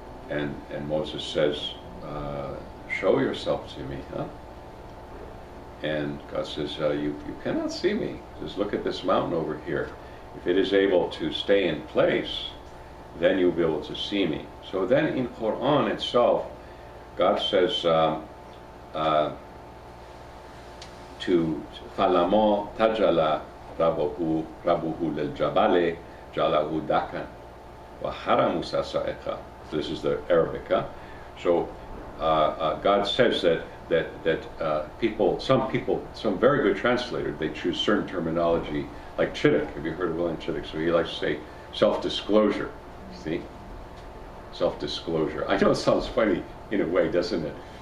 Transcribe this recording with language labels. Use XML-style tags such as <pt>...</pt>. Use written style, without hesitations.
<en>And Moses says, show yourself to me, huh? And God says, you cannot see me. He says, look at this mountain over here. If it is able to stay in place, then you'll be able to see me. So then in Quran itself, God says to</en> <ar>فَلَمَا تَجَلَى رَبُّهُ لِلْجَبَلِ جَعَلَهُ دَكًّا وَحَرَّ مُوسَى صَاعِقًا.</ar> <en>This is the Arabic. Huh? So God says that some very good translators, they choose certain terminology, like Chittick. Have you heard of William Chittick? So he likes to say self-disclosure. See? Self-disclosure. I know it sounds funny in a way, doesn't it?</en>